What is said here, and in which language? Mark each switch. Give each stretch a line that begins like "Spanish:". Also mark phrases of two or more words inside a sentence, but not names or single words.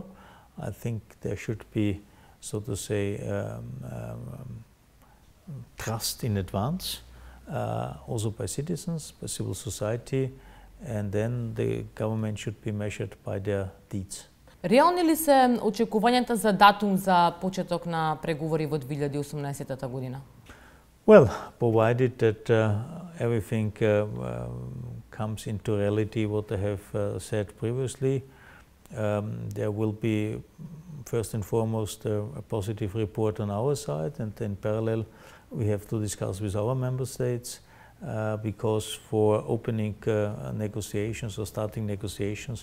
English: I think there should be, so to say, trust in advance, also by citizens, by civil society, and then the government should be measured by their deeds.
Macedonian: Реални ли се очекувањата за датум за почеток на преговори во 2018 година?
English: Well, provided that everything comes into reality, what I have said previously, there will be first and foremost a positive report on our side, and in parallel we have to discuss with our member states, because for opening negotiations or starting negotiations